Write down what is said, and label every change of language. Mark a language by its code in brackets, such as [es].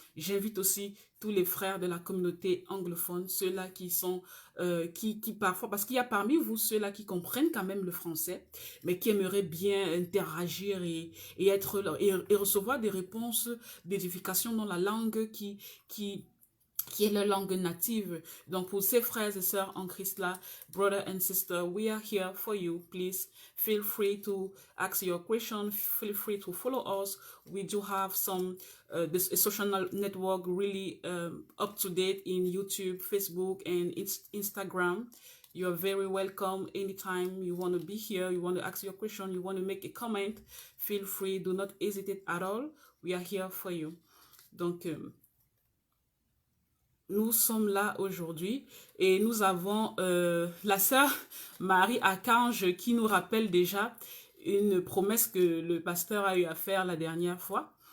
[fr] J'invite aussi tous les frères de la communauté anglophone, ceux-là qui sont, qui parfois, parce qu'il y a parmi vous ceux-là qui comprennent quand même le français, mais qui aimeraient bien interagir et recevoir des réponses d'édification dans la langue qui est la langue native. Donc pour ces frères et sœurs en Christ là, [en] brother and sister, we are here for you. Please feel free to ask your question. Feel free to follow us. We do have some this social network really up to date in YouTube, Facebook, and Instagram. You're very welcome anytime you want to be here, you want to ask your question, you want to make a comment. Feel free, do not hesitate at all. We are here for you. [fr] Donc nous sommes là aujourd'hui et nous avons la sœur Marie Archange qui nous rappelle déjà une promesse que le pasteur a eu à faire la dernière fois.